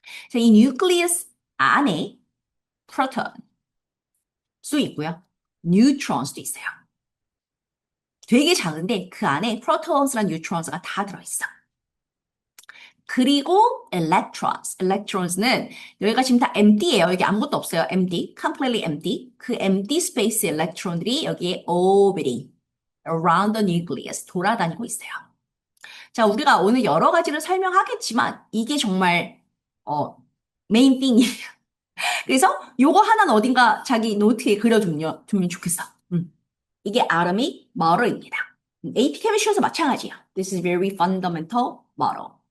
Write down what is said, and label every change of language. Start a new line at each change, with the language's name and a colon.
Korean: 자, 이 nucleus 안에 프로톤 수 있고요. 뉴트론스도 있어요. 되게 작은데 그 안에 프로톤스랑 뉴트론스가 다 들어있어. 그리고 electrons는 여기가 지금 다 empty예요. 여기 아무것도 없어요. empty, completely empty. 그 empty space electron들이 여기에
English: orbiting around the nucleus
Korean: 돌아다니고 있어요. 자, 우리가 오늘 여러 가지를 설명하겠지만 이게 정말 메인 띵이에요. 그래서 요거 하나는 어딘가 자기 노트에 그려두면 좋겠어. 이게 아름이 머러입니다. AP 케미스트리에서 마찬가지야.
English: This is very fundamental model.